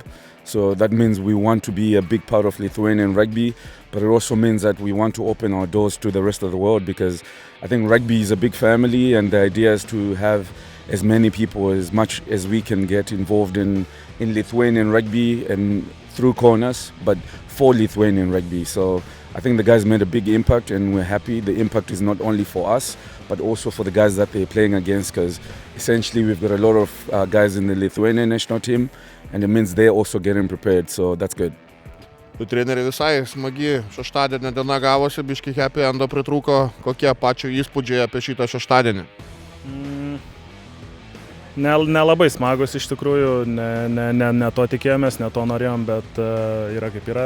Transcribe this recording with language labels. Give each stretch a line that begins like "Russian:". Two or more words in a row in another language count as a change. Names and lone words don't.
English: So that means we want to be a big part of Lithuanian rugby, but it also means that we want to open our doors to the rest of the world, because I think rugby is a big family, and the idea is to have as many people, as much as we can get involved in Lithuanian rugby and through Kaunas, but for Lithuanian rugby. So I think the guys made a big impact, and we're happy. The impact is not only for us, but also for the guys that they're playing against, because essentially we've got a lot of guys in the Lithuanian national team, and it means they're also getting prepared, so that's good.
Lithuanian: Treneri, visai smagi šeštadienio diena gavosi, biški
English: happy endo
Lithuanian: pritrūko. Kokie pačių įspūdžiai apie šitą šeštadienį? Nelabai smagus iš tikrųjų, ne to tikėjomės, ne to norėjom, bet yra kaip yra.